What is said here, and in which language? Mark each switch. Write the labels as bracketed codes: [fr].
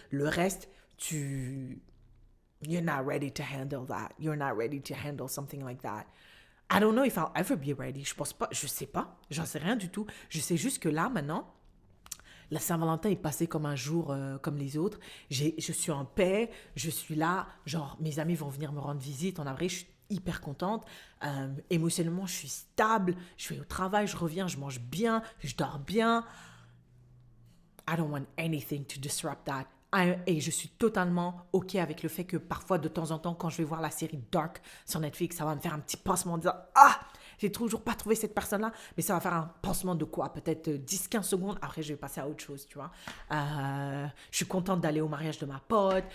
[fr] Le reste, [en] you're not ready to handle that. You're not ready to handle something like that. I don't know if I'll ever be ready. [fr] Je sais pas. J'en sais rien du tout. Je sais juste que là, maintenant, la Saint-Valentin est passée comme un jour comme les autres. Je suis en paix. Je suis là. Genre, mes amis vont venir me rendre visite. En avril, je suis hyper contente. Émotionnellement, je suis stable. Je vais au travail, je reviens, je mange bien, je dors bien. [en] I don't want anything to disrupt that. [fr] Et je suis totalement OK avec le fait que parfois, de temps en temps, quand je vais voir la série Dark sur Netflix, ça va me faire un petit pansement en disant « Ah, j'ai toujours pas trouvé cette personne-là. » Mais ça va faire un pansement de quoi? Peut-être 10-15 secondes. Après, je vais passer à autre chose, tu vois. Je suis contente d'aller au mariage de ma pote.